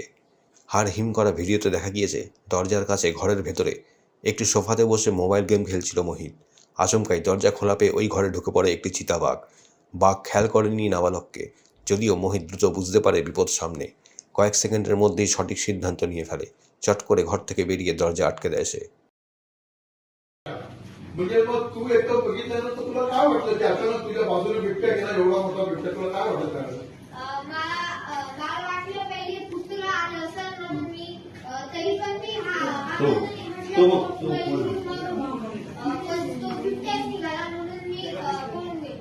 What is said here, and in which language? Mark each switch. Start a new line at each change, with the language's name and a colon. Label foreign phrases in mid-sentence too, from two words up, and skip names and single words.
Bangla: হাড় হিম করা ভিডিওতে দেখা গিয়েছে দরজার কাছে ঘরের ভেতরে একটি সোফাতে বসে মোবাইল গেম খেলছিল মোহিত। আচমকাই দরজা খোলা পেয়ে ওই ঘরে ঢুকে পড়ে একটি চিতাবাঘ। বাঘ খেয়াল করেনি নাবালককে, যদিও মোহিত দ্রুত বুঝতে পারে বিপদ সামনে। কয়েক সেকেন্ডের মধ্যেই সঠিক সিদ্ধান্ত নিয়ে ফেলে। চট করে ঘর থেকে বেরিয়ে দরজা আটকে দেয় সে।
Marathi: म्हणजे मग तू एकदम बघितल्यानंतर तुला काय वाटलं की अचानक तुझ्या बाजूने बिबट्या गेला, एवढा मोठा बिबट्या, तुला काय वाटत त्यावेळेस? मला वाटलं पहिले कुत्रा आलं असेल म्हणून मी तरी पण मी पण तो बिबट्याच निघाला म्हणून मी पळून गेलो.